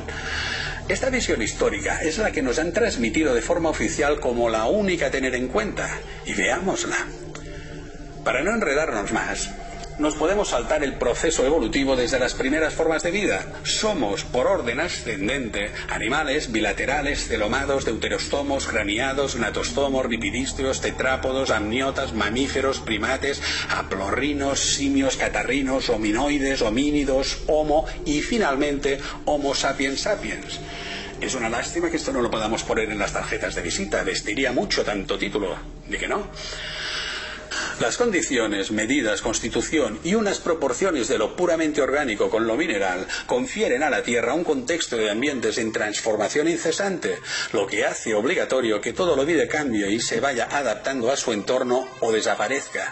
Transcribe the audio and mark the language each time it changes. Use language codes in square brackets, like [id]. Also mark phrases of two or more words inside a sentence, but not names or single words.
[es] Esta visión histórica es la que nos han transmitido de forma oficial como la única a tener en cuenta, y veámosla. Para no enredarnos más, nos podemos saltar el proceso evolutivo desde las primeras formas de vida. Somos, por orden ascendente, animales bilaterales, celomados, deuterostomos, craniados, natostomos, ripidísteos, tetrápodos, amniotas, mamíferos, primates, haplorrinos, simios, catarrinos, hominoides, homínidos, homo y finalmente Homo sapiens sapiens. Es una lástima que esto no lo podamos poner en las tarjetas de visita, vestiría mucho tanto título, ¿de que no? Las condiciones, medidas, constitución y unas proporciones de lo puramente orgánico con lo mineral confieren a la Tierra un contexto de ambientes en transformación incesante, lo que hace obligatorio que todo lo vi de cambio y se vaya adaptando a su entorno o desaparezca.